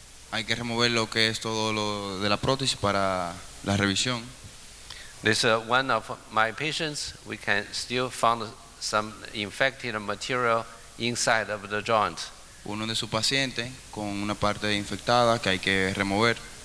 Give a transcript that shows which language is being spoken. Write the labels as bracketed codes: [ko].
[es] Hay que remover lo que es todo lo de la prótesis para la revisión. [en] This one of my patients, we can still find some infected material inside of the joint. [es] Uno de sus pacientes con una parte infectada que hay que remover.